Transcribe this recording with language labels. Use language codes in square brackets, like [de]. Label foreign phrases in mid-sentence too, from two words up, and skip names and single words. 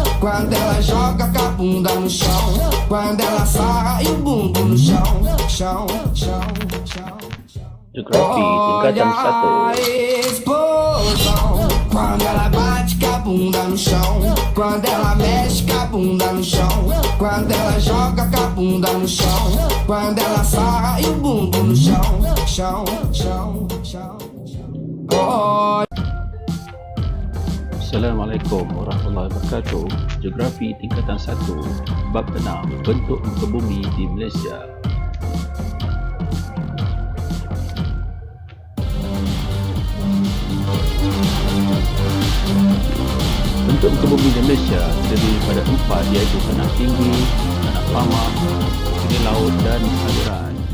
[pt] quando ela joga com a bunda no chão, quando ela sarra e o bumbum no chão, chão, chão, chão. [ms] Geografi tingkatan 1. [pt] Olha a explosão quando ela bate com a bunda no chão, quando ela mexe com a bunda no chão, quando ela joga com a bunda no chão, quando ela sarra e o bumbum no chão, chão, chão, chão. [ar] Assalamualaikum warahmatullahi wabarakatuh. [ms] Geografi tingkatan 1, bab 6, bentuk muka bumi di Malaysia. Bentuk muka bumi di Malaysia terdiri pada 4, iaitu tanah tinggi, tanah pamas, pinggir laut dan aliran.